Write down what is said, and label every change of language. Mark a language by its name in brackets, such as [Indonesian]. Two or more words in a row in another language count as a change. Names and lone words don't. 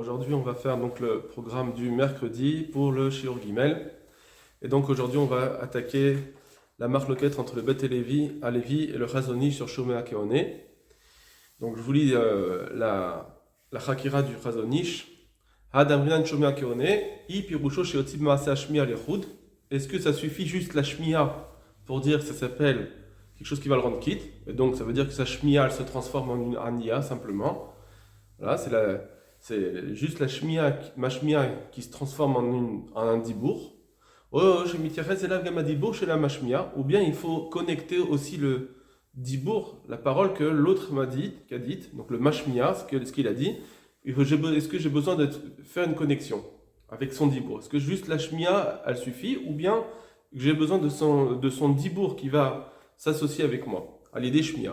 [French] aujourd'hui on va faire donc le programme du mercredi pour le [Hebrew] שיעור ג. [French] Et donc aujourd'hui on va attaquer la marloquette entre le Bet Alevi et le Chazon Ish sur [Hebrew] שומע כעונה. [French] Donc je vous lis la Chakira du Chazon Ish. [Hebrew] הא דאמרינן שומע כעונה, אי פירושו שחשיב מעשה שמיעה לחוד. [French] Est-ce que ça suffit juste la Shmiya pour dire que ça s'appelle quelque chose qui va le rendre quitte? Et donc ça veut dire que sa Shmiya elle se transforme en une Aniya simplement. Voilà, c'est juste ma shmiya qui se transforme en un dibour. [Hebrew] או שמתייחס אליו גם דיבור של המשמיע. [French] Ou bien il faut connecter aussi le dibour, la parole que l'autre qu'a dite, donc le mashmiya, ce qu'il a dit. Est-ce que j'ai besoin de faire une connexion avec son dibour? Est-ce que juste la shmiya, elle suffit? Ou bien j'ai besoin de son dibour qui va s'associer avec moi, à l'idée shmiya.